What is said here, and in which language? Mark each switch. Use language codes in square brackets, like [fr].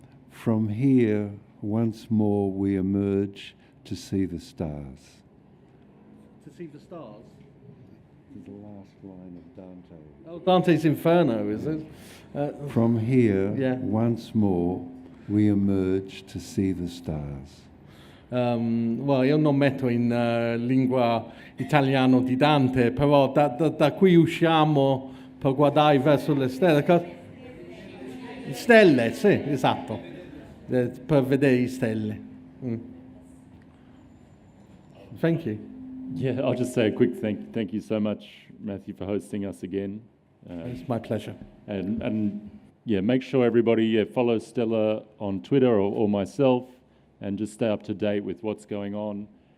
[en] From here, once more we emerge to see the stars. To see the stars? The last line of Dante. Oh, Dante's Inferno, is it? From here, yeah. once more we emerge to see the stars. [it] Well, io non metto in lingua italiana di Dante, però da qui usciamo per guardare verso le stelle. Stelle, sì, esatto, per vedere le stelle. [en] Thank you. Yeah, I'll just say a quick thank you so much, Matthew, for hosting us again. It's my pleasure. And yeah, make sure everybody follow Stella on Twitter or myself, and just stay up to date with what's going on.